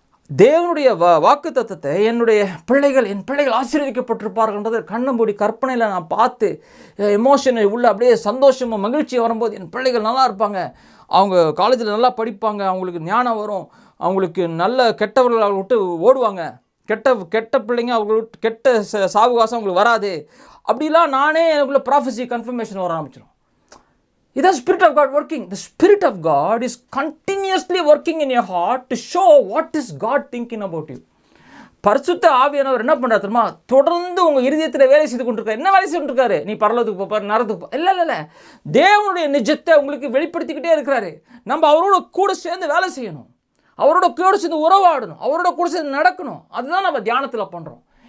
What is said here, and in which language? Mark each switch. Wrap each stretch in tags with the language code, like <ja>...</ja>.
<ta>தேவனுடைய வாக்குத்தத்தத்தை என் பிள்ளைகள் ஆசீர்வதிக்கப்பட்டிருப்பார்கள்ன்றது கண்ணை மூடி கற்பனையில் நான் பார்த்து எமோஷனை உள்ள அப்படியே சந்தோஷமும் மகிழ்ச்சியும் வரும்போது என் பிள்ளைகள் நல்லா இருப்பாங்க, அவங்க காலேஜில் நல்லா படிப்பாங்க, அவங்களுக்கு ஞானம் வரும், அவங்களுக்கு நல்ல கெட்டவர்கள் அவங்களை விட்டு ஓடுவாங்க, கெட்ட பிள்ளைங்க அவங்களை விட்டு கெட்ட சாவுகாசம் அவங்களுக்கு வராது, அப்படிலாம் நானே எனக்குள்ள ப்ராஃபஸி கன்ஃபர்மேஷன் வர ஆரம்பிச்சிடும். இதான்</ta> <en>Spirit of God working. The Spirit of God is continuously working in your heart to show what is God thinking about you.</en> <ta>பரிசுத்த ஆவியானவர் என்ன பண்ணுறாரு தெரியுமா? தொடர்ந்து உங்கள் இருதயத்தில் வேலை செய்து கொண்டிருக்காரு. என்ன வேலை செய்து கொண்டிருக்காரு? நீ பரலோகத்துக்கு போப்பார், நரகத்துக்கு போ, இல்லை, தேவனுடைய நிஜத்தை உங்களுக்கு வெளிப்படுத்திக்கிட்டே இருக்கிறாரு. நம்ம அவரோட கூட சேர்ந்து வேலை செய்யணும், அவரோட கூட சேர்ந்து உறவாடணும், அவரோட கூட சேர்ந்து நடக்கணும். அதுதான் நம்ம தியானத்தில் பண்ணுறோம்.</ta>